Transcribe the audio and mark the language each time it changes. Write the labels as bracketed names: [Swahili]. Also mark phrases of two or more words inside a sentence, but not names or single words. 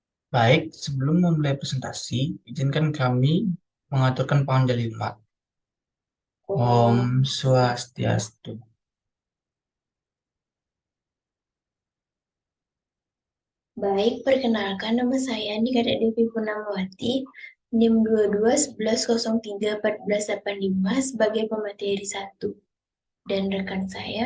[Indonesian] Baik, sebelum memulai presentasi, izinkan kami mengaturkan panjalilmat. [Balinese] Om Swastiastu. [Indonesian] Baik, perkenalkan nama saya Nikita Devi Purnamawati, NIM 22 11 03 14 85 sebagai pemateri 1. Dan rekan saya,